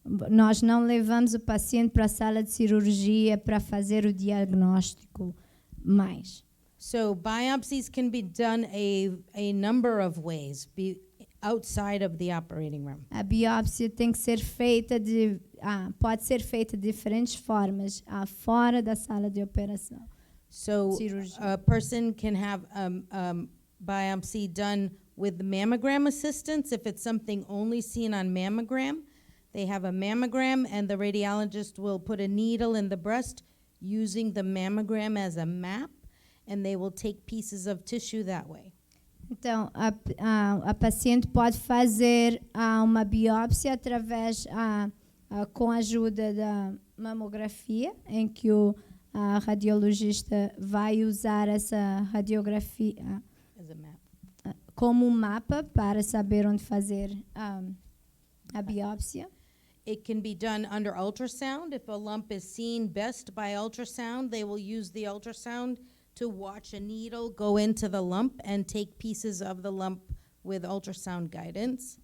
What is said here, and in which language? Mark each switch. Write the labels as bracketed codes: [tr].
[pt] Nós não levamos o paciente para a sala de cirurgia para fazer o diagnóstico mais. [en] So biopsies can be done a number of ways outside of the operating room. [pt] A biópsia tem que ser feita pode ser feita de diferentes formas fora da sala de operação. [en] So [pt] Cirurgia. [en] a person can have biopsy done with mammogram assistance if it's something only seen on mammogram. They have a mammogram and the radiologist will put a needle in the breast using the mammogram as a map, and they will take pieces of tissue that way. [pt] Então, a paciente pode fazer uma biópsia através, com a ajuda da mamografia, em que a radiologista vai usar essa radiografia [en] As a map. [pt] como um mapa para saber onde fazer a biópsia. [en] It can be done under ultrasound. If a lump is seen best by ultrasound, they will use the ultrasound to watch a needle go into the lump and take pieces of the lump with ultrasound guidance.